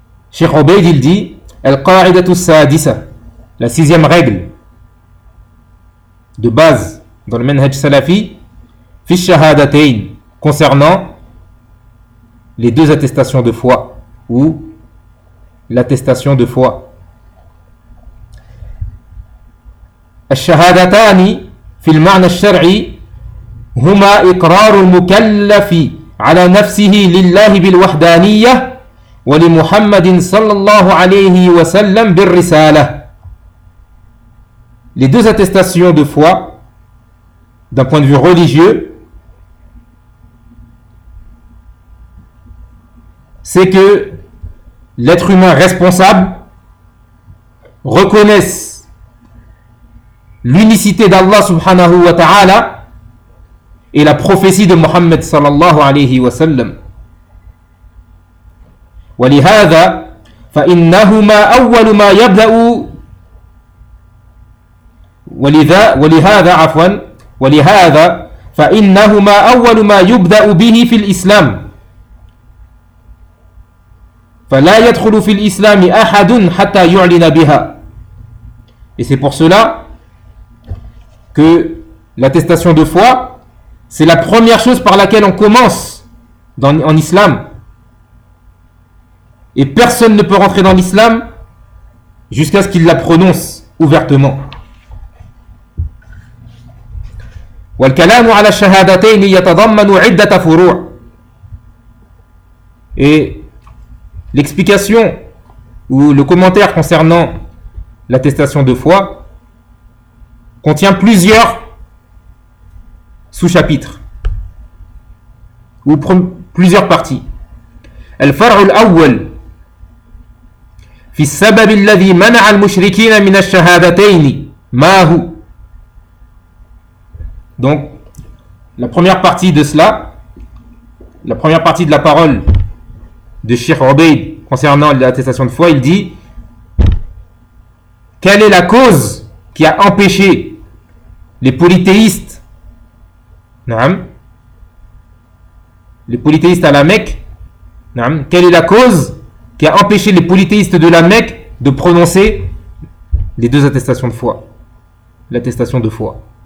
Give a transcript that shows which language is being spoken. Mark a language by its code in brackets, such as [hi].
[fr] Cheikh Obeid, il dit, [ar] al-qa'idatu sadisa, [fr] la sixième règle de base dans le manhaj salafi, [ar] fi shahadatayn, [fr] concernant les deux attestations de foi, ou l'attestation de foi. [ar] Al-shahadatani fi al-ma'na al-shar'i هما إقرار المكلف على نفسه لله بالوحدانية ولمحمد صلى الله عليه وسلم بالرسالة. [fr] Les deux attestations de foi, d'un point de vue religieux, c'est que l'être humain responsable reconnaisse l'unicité d'Allah subhanahu wa ta'ala et la prophétie de Mohammed sallallahu alayhi wa sallam. [ar] ولهذا فإنهما أول ما يبدأ ولذا ولهذا عفوا ولهذا فإنهما أول ما يبدأ به في الإسلام فلا يدخل في الإسلام أحد حتى يعلن بها. [fr] Et c'est pour cela que l'attestation de foi, c'est la première chose par laquelle on commence en islam. Et personne ne peut rentrer dans l'islam jusqu'à ce qu'il la prononce ouvertement. [ar] وَالْكَلَامُ عَلَى الشَّهَادَتَيْنِ يَتَضَمَّنُ عِدَّةَ فُرُوعٍ. [fr] Et l'explication ou le commentaire concernant l'attestation de foi contient plusieurs sous-chapitres ou plusieurs parties. [ar] الفرع الأول في السبب الذي منع المشركين من الشهادتين ما هو. [fr] Donc la première partie de cela, la première partie de la parole de Cheikh Obeid concernant l'attestation de foi, il dit quelle est la cause qui a empêché les polythéistes, les polythéistes à la Mecque, quelle est la cause qui a empêché les polythéistes de la Mecque de prononcer les deux attestations de foi, l'attestation de foi.